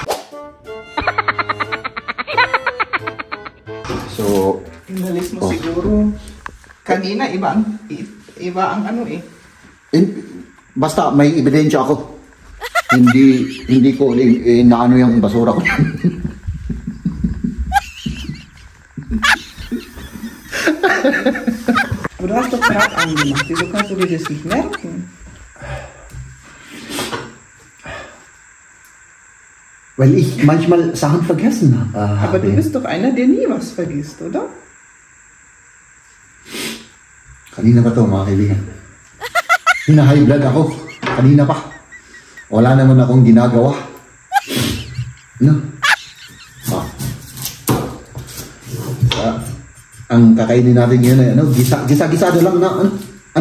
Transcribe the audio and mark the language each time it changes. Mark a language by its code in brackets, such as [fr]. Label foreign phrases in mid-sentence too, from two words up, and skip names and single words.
[tl] So, Inalis mo siguro. Kanina, iba ang ano eh. Basta may ebidensya ako. hindi ko naano yung basura ko. [de] Aber du hast doch gerade angemacht. Wieso kannst du dir das nicht merken? Weil ich manchmal Sachen vergessen habe. Aber du bist doch einer, der nie was vergisst, oder? [tl] Kanina pa to mga kaibigan. Hina- [en] high blood [tl] ako. Kanina pa. Wala naman akong ginagawa. No? Ang kakainin natin ngayon ay ano, gisa-gisado lang na ano?